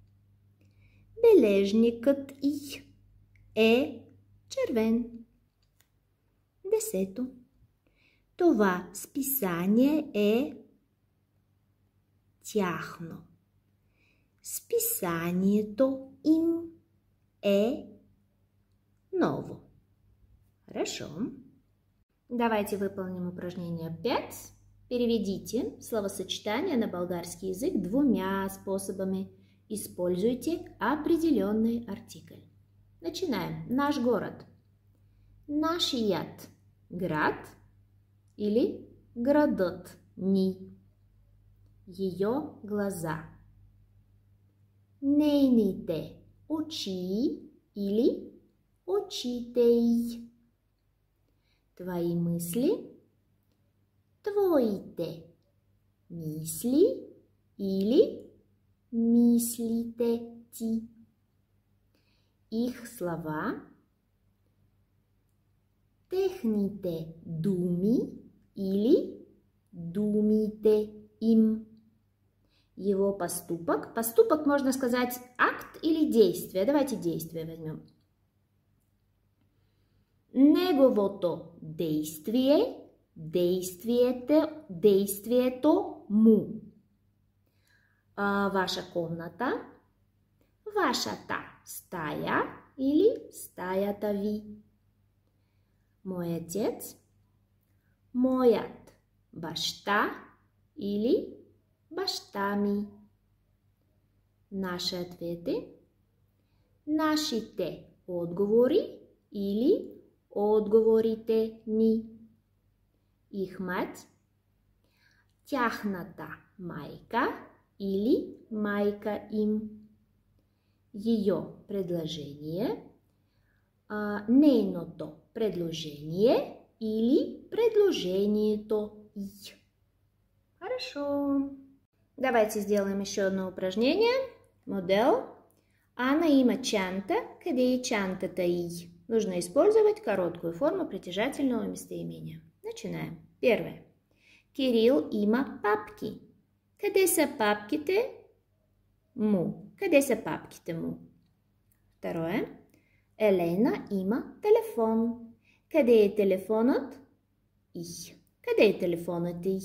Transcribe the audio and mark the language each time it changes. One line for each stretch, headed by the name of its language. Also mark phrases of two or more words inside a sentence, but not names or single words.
Bulgarian: Бележникът й е червен. 10. Това списание е тяхно. Списанието им е ново.
Russian: Хорошо. Давайте выполним упражнение 5. Переведите словосочетание на болгарский язык двумя способами. Используйте определенный артикль. Начинаем. Наш город.
Bulgarian: Нашият град или градът ни.
Russian: Ее глаза.
Bulgarian: Нейните очи или очите й.
Russian: Твои мысли.
Bulgarian: Твоите мисли или мислите ти.
Russian: Их слова.
Bulgarian: Техните думи или думите им.
Russian: Его поступок. Поступок можно сказать акт или действие. Давайте действие возьмем.
Bulgarian: Неговото действие. Действието му.
Russian: Ваша комната.
Bulgarian: Вашата стая или стаята ви.
Russian: Мой отец.
Bulgarian: Моят баща или баща ми.
Russian: Наши ответи.
Bulgarian: Нашите отговори или отговорите ни.
Russian: Их мать.
Bulgarian: Тяхната майка или майка им.
Russian: Ее предложение,
Bulgarian: нейното предложение или предложението й.
Russian: Хорошо. Давайте сделаем еще одно упражнение.
Bulgarian: Модел. Анна има чанта, къде е чантата й?
Russian: Нужно использовать короткую форму притяжательного местоимения. Начинаем. Первое.
Bulgarian: Кирил има папки. Къде са папките му? Къде са папките му? Второе. Елена има телефон. Къде е телефонът й? Къде е телефонът й?